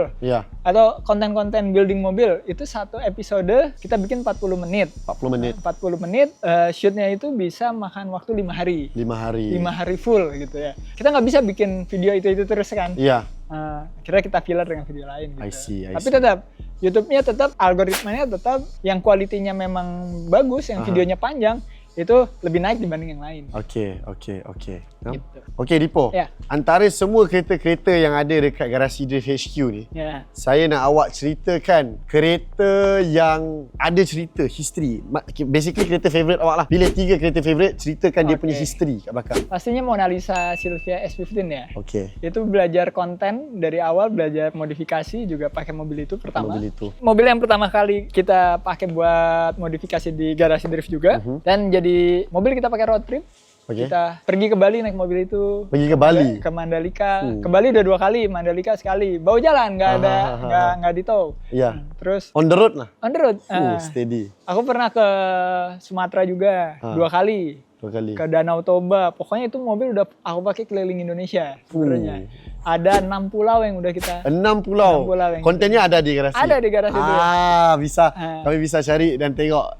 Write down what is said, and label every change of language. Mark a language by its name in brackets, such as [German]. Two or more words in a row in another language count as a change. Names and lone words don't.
[Indonesian] Atau konten-konten building mobil, itu satu episode kita bikin 40 menit. 40 menit, shootnya itu bisa makan waktu 5 hari. 5 hari full gitu ya. Kita nggak bisa bikin video itu terus kan. Akhirnya kita filler dengan video lain gitu. [English] I see. [Indonesian] Tapi tetap YouTube-nya tetap algoritmanya tetap yang kualitinya memang bagus, yang videonya panjang itu lebih naik dibanding yang lain. Oke. Gitu. [Malay] Oke, Dipo. Antara semua kereta-kereta yang ada dekat garasi Drift HQ ni, saya nak awak ceritakan kereta yang ada cerita, history. Basically kereta favourite awak lah. Pilih 3 kereta favourite, ceritakan dia punya history kat belakang. [Indonesian] Pastinya Mona Lisa Silvia S15 ya. Oke. Itu belajar konten dari awal, belajar modifikasi juga pakai mobil itu pertama. Mobil yang pertama kali kita pakai buat modifikasi di garasi Drift juga. Dan jadi mobil kita pakai road trip. Kita pergi ke Bali naik mobil itu. Pergi ke Bali? Ke Mandalika. Ke Bali udah 2 kali, Mandalika sekali. Bawa jalan, nggak di tow. Terus [English] on the road lah? On the road. Steady. [Indonesian] Aku pernah ke Sumatera juga 2 kali. Ke Danau Toba. Pokoknya itu mobil udah aku pakai keliling Indonesia sebenarnya. Ada 6 pulau yang udah kita 6 pulau. [Malay] Kontennya ada di garasi? [Indonesian] Ada di garasi itu. Bisa. [Malay] Kami bisa cari dan tengok.